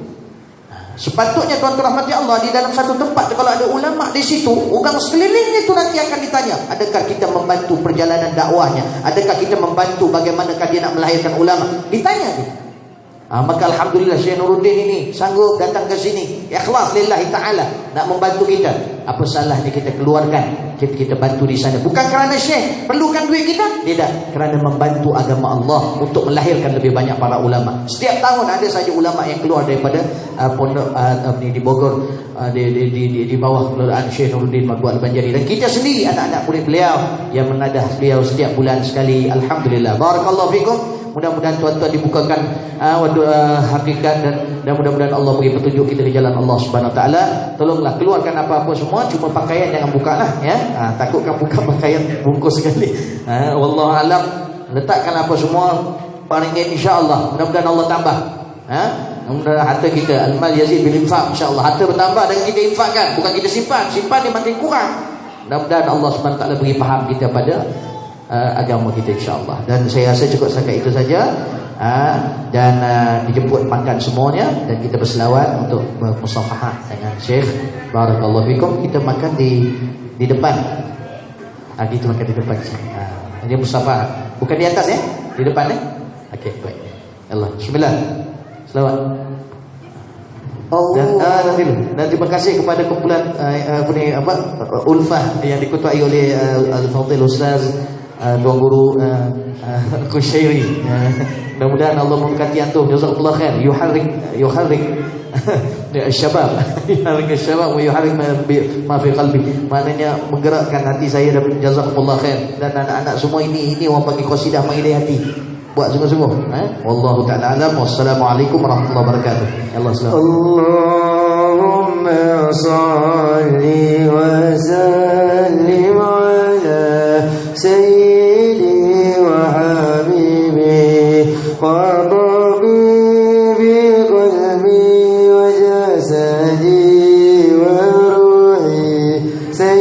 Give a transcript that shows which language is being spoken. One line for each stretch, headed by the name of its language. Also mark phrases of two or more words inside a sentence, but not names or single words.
Malay: Sepatutnya tuan-tuan rahmati Allah, di dalam satu tempat kalau ada ulama di situ, orang sekelilingnya itu nanti akan ditanya, adakah kita membantu perjalanan dakwahnya, adakah kita membantu bagaimanakah dia nak melahirkan ulama, ditanya kita. Maka alhamdulillah Syekh Nuruddin ini sanggup datang ke sini, ikhlas
Arabic: لله تعالى,
Malay: nak membantu kita. Apa salahnya kita keluarkan, kita bantu di sana. Bukan kerana Syekh perlukan duit kita, tidak, kerana membantu agama Allah untuk melahirkan lebih banyak para ulama. Setiap tahun ada saja ulama yang keluar daripada pondok di Bogor, di bawah pengelolaan Syekh Nuruddin Madbu'at Al-Banjari. Dan kita sendiri anak-anak murid beliau yang menadah beliau setiap bulan sekali.
Arabic: الحمد لله. بارك الله فيكم.
Malay: Mudah-mudahan tuan-tuan dibukakan hakikat dan mudah-mudahan Allah beri petunjuk kita di jalan Allah
Arabic: سبحانه وتعالى.
Malay: Tolonglah keluarkan apa-apa semua, cuma pakaian jangan buka lah ya. Takutkan buka pakaian bungkus sekali.
Arabic: والله أعلم.
Malay: Letakkan apa semua paringin insya-Allah. Mudah-mudahan Allah tambah. Mudah-mudahan harta kita
Arabic: المال يزيد بالإنفاق,
Malay: insya-Allah harta bertambah dengan kita infakkan, bukan kita simpan dia makin kurang. Mudah-mudahan Allah
Arabic: سبحانه وتعالى
Malay: beri faham kita pada agama kita insya-Allah. Dan saya rasa cukup setakat itu saja. Dan dijemput makan semuanya dan kita berselawat untuk bermusafahah dengan Syekh.
Arabic: بارك الله فيكم.
Malay: Kita makan di depan. Kita makan di depan. Ini musafahah. Bukan di atas ya? Di depan ya? Okey, baik.
Arabic: الله. بسم الله.
Malay: Selawat. Dan terima kasih kepada kumpulan Ulfah yang diketuai oleh Al-Fadhil Ustaz Tuan Guru Kushairi. Mudah-mudahan Allah memberkati antum.
Arabic: جزاكم الله خير. يحرك شباب. يحرك شباب ويحرك ما في قلبي.
Malay: Maknanya menggerakkan hati saya. Dan
Arabic: جزاكم الله خير.
Malay: Dan anak-anak semua ini orang bagi qasidah mengilah hati. Buat sungguh-sungguh.
Arabic: والله تعالى أعلم. والسلام عليكم ورحمة الله وبركاته.
Malay: Allah selamat.
Arabic: اللهم صل وسلم على سيدي وحبيبي وطبيب قلبي وجسدي وروحي